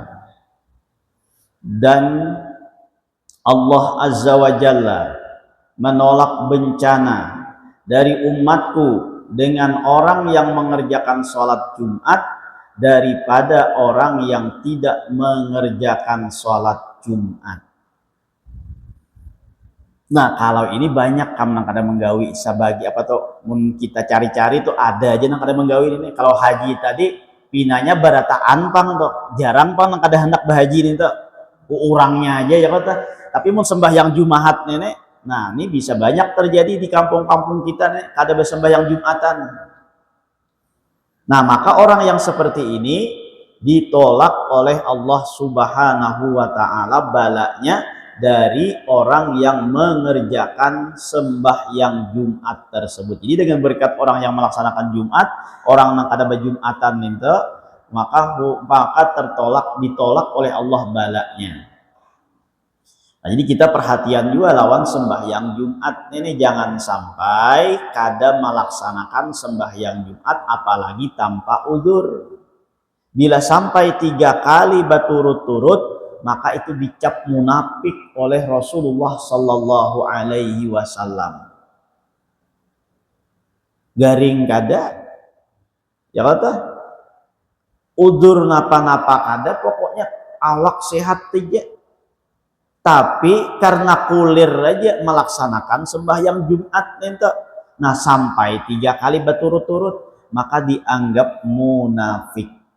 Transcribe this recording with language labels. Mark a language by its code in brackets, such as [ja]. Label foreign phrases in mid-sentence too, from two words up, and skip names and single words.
[id] Dan Allah [ar] عز وجل [id] menolak bencana dari umatku dengan orang yang mengerjakan sholat Jumat daripada orang yang tidak mengerjakan sholat Jumat. [bjn] Nah, kalau ini banyak kam kadang menggawi sabagi apa tuh kita cari-cari tuh ada aja nang kadang menggawi ini. Kalau haji tadi pinanya barataan pang tuh, jarang pang nang kadang hendak berhaji ini tuh. Orangnya aja ya kata. Tapi mau sembahyang Jumat nenek, nah ini bisa banyak terjadi di kampung-kampung kita nih kada bersembahyang Jumatan. [id] Nah, maka orang yang seperti ini ditolak oleh Allah [ar] سبحانه وتعالى [id] balanya dari orang yang mengerjakan sembahyang Jumat tersebut. Jadi dengan berkat orang yang melaksanakan Jumat, orang yang kada berjumatan itu, maka ditolak oleh Allah balanya. Nah, jadi kita perhatian juga lawan sembahyang Jumat ini, jangan sampai kada melaksanakan sembahyang Jumat apalagi tanpa uzur. Bila sampai 3 kali berturut-turut, maka itu dicap munafik oleh Rasulullah [ar] صلى الله عليه وسلم. [bjn] Garing kada, ya kata, udur napa-napa kada, pokoknya awak sehat saja. [id] Tapi karena kulir aja melaksanakan sembahyang Jumat itu, nah sampai 3 kali berturut-turut, maka dianggap munafik.